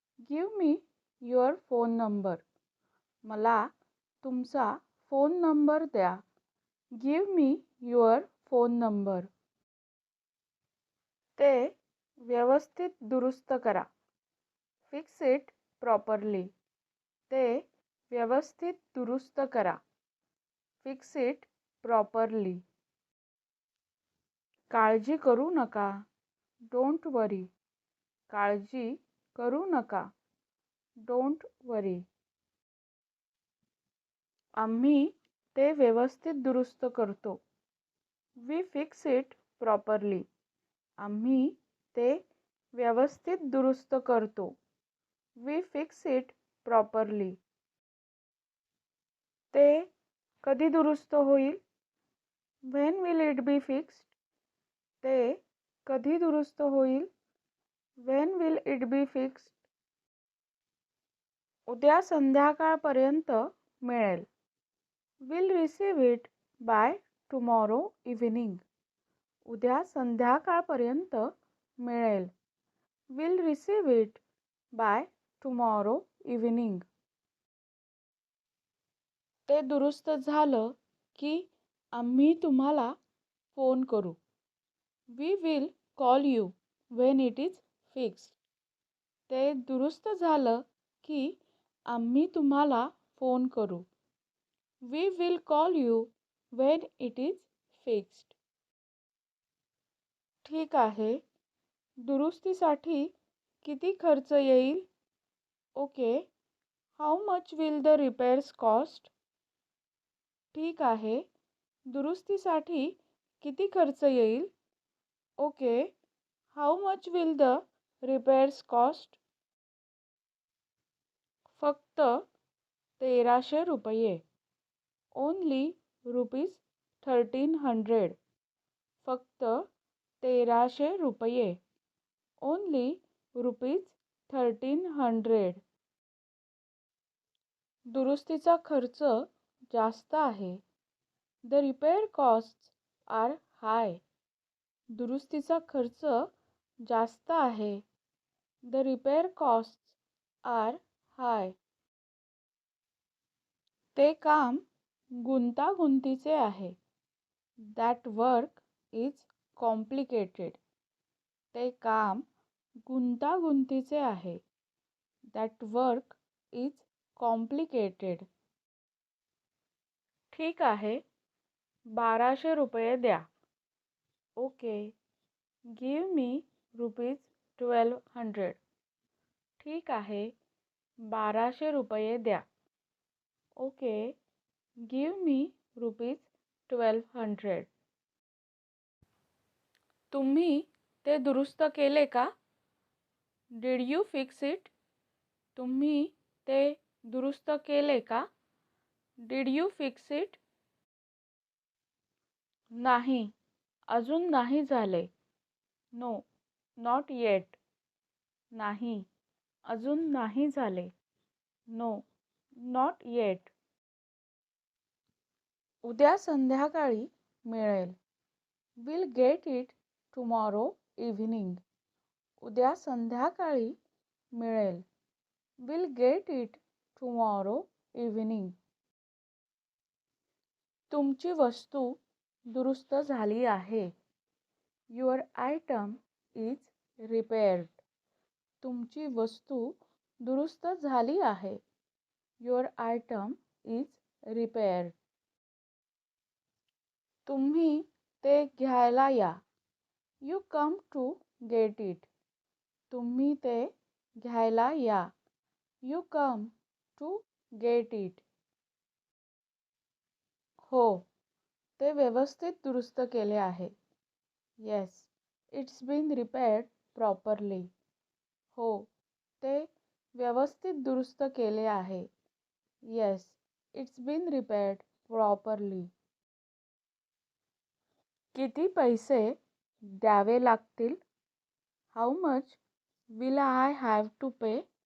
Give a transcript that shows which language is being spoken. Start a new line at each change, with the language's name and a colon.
English: Give me your phone number.
Marathi: मला तुमचा phone number द्या.
English: Give me your phone number.
Marathi: ते व्यवस्थित दुरुस्त करा.
English: Fix it properly.
Marathi: ते व्यवस्थित दुरुस्त करा.
English: Fix it properly.
Marathi: काळजी करू नका.
English: Don't worry.
Marathi: काळजी करू नका. Don't worry. आम्ही ते व्यवस्थित दुरुस्त करतो.
English: We fix it properly.
Marathi: आम्ही ते व्यवस्थित दुरुस्त करतो.
English: We fix it properly.
Marathi: ते कधी दुरुस्त होईल?
English: When will it be fixed?
Marathi: ते कधी दुरुस्त होईल?
English: When will it be fixed?
Marathi: उद्या संध्याकाळपर्यंत मिळेल.
English: Will receive it by tomorrow evening.
Marathi: उद्या संध्याकाळपर्यंत मिळेल.
English: Will receive it by tomorrow evening.
Marathi: ते दुरुस्त झालं की आम्ही तुम्हाला फोन करू.
English: We will call you when it is fixed.
Marathi: ते दुरुस्त झालं की आम्ही तुम्हाला फोन करू.
English: We will call you when it is fixed.
Marathi: ठीक आहे. दुरुस्तीसाठी किती खर्च येईल?
English: Okay. How much will the repairs cost?
Marathi: ठीक आहे. दुरुस्तीसाठी किती खर्च येईल?
English: Okay. How much will the repairs cost?
Marathi: फक्त 1300 रुपये.
English: Only rupees 1300.
Marathi: फक्त 1300 रुपये.
English: Only rupees 1300.
Marathi: दुरुस्तीचा खर्च जास्त आहे.
English: The repair costs are high.
Marathi: दुरुस्तीचा खर्च जास्त आहे.
English: The repair costs are high.
Marathi: ते काम गुंतागुंतीचे आहे.
English: That work is complicated.
Marathi: ते काम गुंतागुंतीचे आहे.
English: That work is complicated.
Marathi: ठीक आहे. 1200 रुपये द्या.
English: Okay. Give me rupees 1200.
Marathi: ठीक आहे. 1200 रुपये द्या.
English: Okay. Give me rupees 1200.
Marathi: तुम्ही ते दुरुस्त केले का?
English: Did you fix it?
Marathi: तुम्ही ते दुरुस्त केले का?
English: Did you fix it?
Marathi: नाही, अजून नाही झाले.
English: No, not yet.
Marathi: नाही, अजून नाही झाले.
English: No, not yet.
Marathi: उद्या संध्याकाळी मिळेल.
English: We'll get it tomorrow evening.
Marathi: उद्या संध्याकाळी मिळेल.
English: We'll get it tomorrow evening.
Marathi: तुमची वस्तू दुरुस्त झाली आहे.
English: Your item is repaired.
Marathi: तुमची वस्तू दुरुस्त झाली आहे.
English: Your item is repaired.
Marathi: तुम्ही ते घ्यायला या.
English: You come to get it.
Marathi: तुम्ही ते घ्यायला या.
English: You come to get it.
Marathi: हो, ते व्यवस्थित दुरुस्त केले आहे.
English: Yes, it's been repaired properly.
Marathi: हो, ते व्यवस्थित दुरुस्त केले आहे.
English: Yes, it's been repaired properly.
Marathi: किती पैसे द्यावे लागतील?
English: How much will I have to pay?